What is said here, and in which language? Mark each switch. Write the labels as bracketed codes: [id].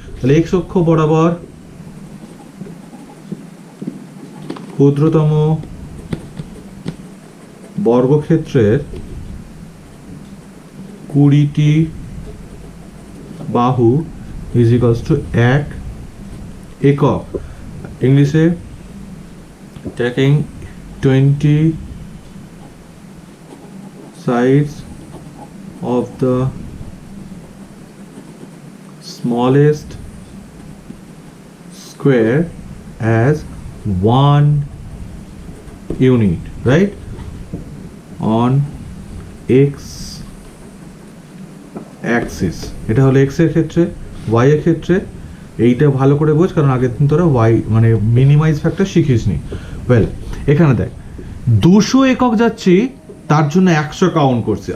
[bn] তাহলে এক্স অক্ষ বরাবর ক্ষুদ্রতম বর্গক্ষেত্রের 20টি বাহু ইজ ইকুয়ালস টু 1 একক। [en] ইংলিশে taking 20 sides of the smallest square as 1 unit, right? On x axis, [bn] এটা হলো x এর ক্ষেত্রে। y এর ক্ষেত্রে এইটা ভালো করে বোঝ, কারণ আগের দিন তোরা y মানে মিনিমাইজ ফ্যাক্টর শিখিসনি। ওয়েল, এখানে দেখ 200 একক যাচ্ছি, তার জন্য 100 কাউন্ট করছে।